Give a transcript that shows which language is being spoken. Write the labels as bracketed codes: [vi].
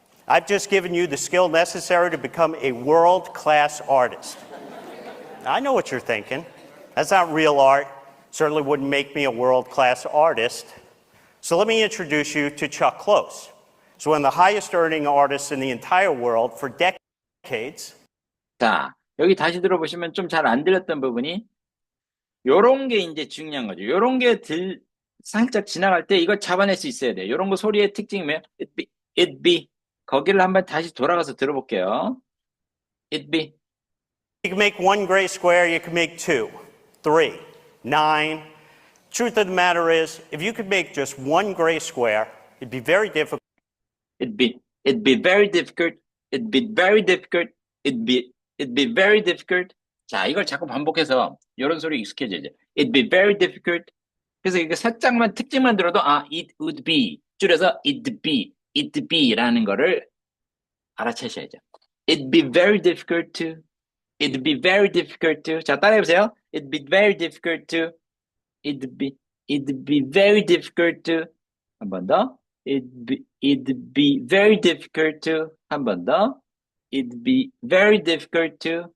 [en] I've just given you the skill necessary to become a world-class artist. I know what you're thinking. That's not real art. Certainly wouldn't make me a world-class artist. So let me introduce you to Chuck Close. So one of the highest earning artists in the entire world for decades. [ko] 자, 여기 다시 들어보시면 좀 잘 안 들렸던 부분이 요런 게 이제 중요한 거죠. 요런 게 살짝 지나갈 때 이걸 잡아낼 수 있어야 돼요. 요런 거 소리의 특징이 뭐예요? [en] It be. [ko] 거기를 한번 다시 돌아가서 들어볼게요. [en] It be. You can make one gray square, you can make 2, 3, 9. Truth of the matter is, if you could make just one gray square, it'd be very difficult. It'd be very difficult. It'd be very difficult. It'd be very difficult. [ko] 자, 이걸 자꾸 반복해서 이런 소리 익숙해져야죠. [en] It'd be very difficult. [ko] 그래서 이거 살짝만 특징만 들어도 [en] it would be [ko] 줄여서 it'd be라는 거를 알아채셔야죠. [en] It'd be very difficult to. It'd be very difficult to. [ko] 자, 따라해보세요. [en] It'd be very difficult to. It'd be very difficult to. [ko] 한 번 더. [en] It'd be very difficult to. [ko] 한 번 더. [en] It'd be very difficult to.